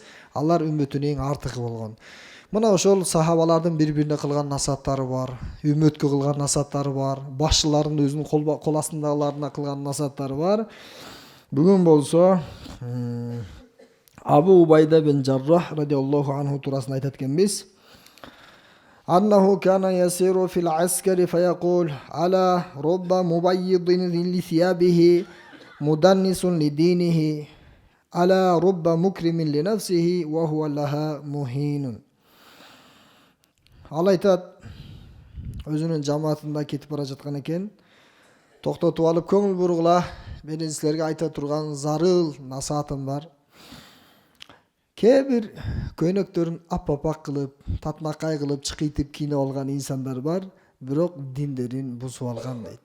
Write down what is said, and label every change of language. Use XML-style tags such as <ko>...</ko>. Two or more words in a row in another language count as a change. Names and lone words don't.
<ky>Алар үммөтүнүн эң артыгы болгон. Мына ошол сахабалардын бири-бирине кылган насааттары бар, үммөткө кылган насааттары бар, башчылардын өзүнүн кол астындагыларына кылган насааттары бар. Бүгүн болсо Абу Убайда бин Жаррах</ky> <ar>رضي الله عنه</ar> <ky>туурасында айтат экенбиз.</ky> <ar>أنه كان يسير في العسكر فيقول على رب مبيض لثيابه مدنس لدينه على رب مكرم لنفسه وهو لها مهين.</ar> <ky>Ал айтат, өзүнүн жамаатында кетип бара жаткан экен, токтотуп алып көңүл бургула, менин силерге айта турган зарыл насаатым бар. Кээ бир көйнөктөрүн аппапак кылып, татмакай кылып, чыкыйтып кийинип алган инсандар бар, бирок диндерин бузуп алган дейт.</ky>